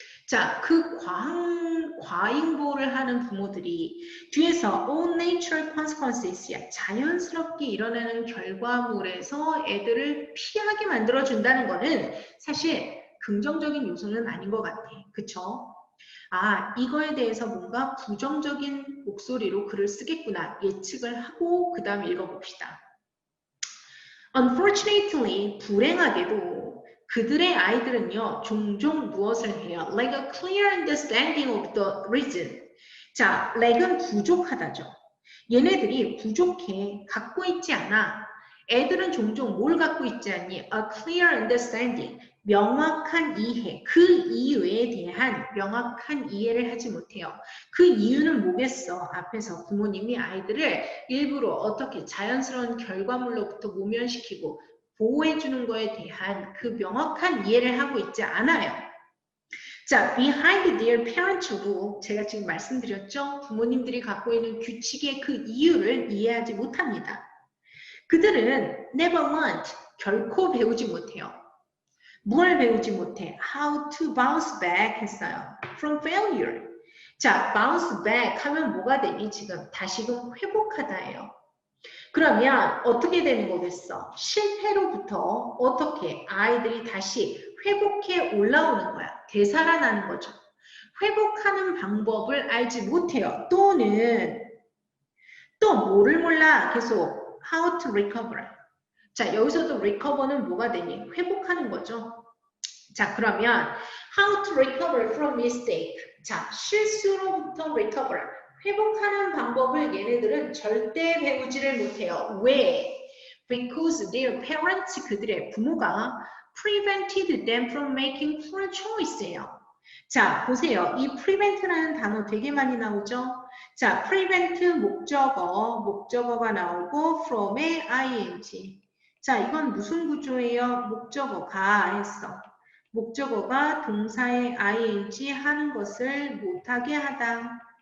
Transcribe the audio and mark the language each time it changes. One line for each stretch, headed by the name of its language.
Korean: 자, 그 과잉보를 하는 부모들이 뒤에서
English: all natural consequences,
Korean: 자연스럽게 일어나는 결과물에서 애들을 피하게 만들어준다는 거는 사실 긍정적인 요소는 아닌 것 같아. 그쵸? 아, 이거에 대해서 뭔가 부정적인 목소리로 글을 쓰겠구나 예측을 하고 그 다음 읽어봅시다.
English: Unfortunately,
Korean: 불행하게도 그들의 아이들은요, 종종 무엇을 해요?
English: Lack a clear understanding of the reason.
Korean: 자, lack은 부족하다죠. 얘네들이 부족해, 갖고 있지 않아. 애들은 종종 뭘 갖고 있지 않니?
English: A clear understanding.
Korean: 명확한 이해, 그 이유에 대한 명확한 이해를 하지 못해요. 그 이유는 뭐겠어? 앞에서 부모님이 아이들을 일부러 어떻게 자연스러운 결과물로부터 모면시키고 보호해주는 거에 대한 그 명확한 이해를 하고 있지 않아요. 자,
English: behind their parents' rule,
Korean: 제가 지금 말씀드렸죠? 부모님들이 갖고 있는 규칙의 그 이유를 이해하지 못합니다. 그들은
English: never learned,
Korean: 결코 배우지 못해요. 뭘 배우지 못해?
English: How to bounce back
Korean: 했어요.
English: From failure.
Korean: 자,
English: bounce back
Korean: 하면 뭐가 되니? 지금 다시금 회복하다예요. 그러면 어떻게 되는 거겠어? 실패로부터 어떻게 아이들이 다시 회복해 올라오는 거야. 되살아나는 거죠. 회복하는 방법을 알지 못해요. 또는 또 뭐를 몰라? 계속
English: how to recover.
Korean: 자, 여기서도 recover는 뭐가 되니? 회복하는 거죠. 자, 그러면
English: how to recover from mistake.
Korean: 자, 실수로부터 recover. 회복하는 방법을 얘네들은 절대 배우지를 못해요. 왜?
English: Because their parents,
Korean: 그들의 부모가
English: prevented them from making poor choice예요.
Korean: 자, 보세요. 이 prevent라는 단어 되게 많이 나오죠? 자, prevent 목적어가 나오고 from의 ing. 자, 이건 무슨 구조예요? 목적어가 했어. 목적어가 동사의 ing 하는 것을 못하게 하다.